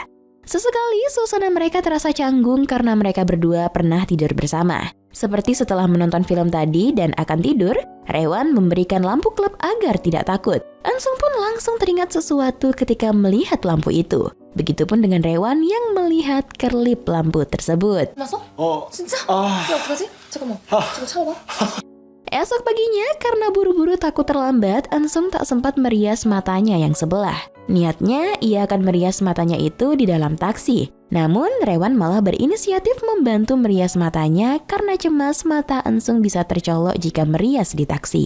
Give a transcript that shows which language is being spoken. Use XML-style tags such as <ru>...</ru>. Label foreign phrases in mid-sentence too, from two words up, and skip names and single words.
<id>Sesekali suasana mereka terasa canggung karena mereka berdua pernah tidur bersama. Seperti setelah menonton film tadi dan akan tidur, Rewan memberikan lampu klep agar tidak takut. Ensong pun langsung teringat sesuatu ketika melihat lampu itu. Begitupun dengan Rewan yang melihat kerlip lampu tersebut.</id> <ko>났어? 진짜? 아. 야 어떡하지? 잠깐만. 지금 참아봐.</ko> <id>Esok paginya, karena buru-buru takut terlambat, Ensong tak sempat merias matanya yang sebelah. Niatnya, ia akan merias matanya itu di dalam taksi. Namun, Rewan malah berinisiatif membantu merias matanya karena cemas mata Ensong bisa tercolok jika merias di taksi.</id>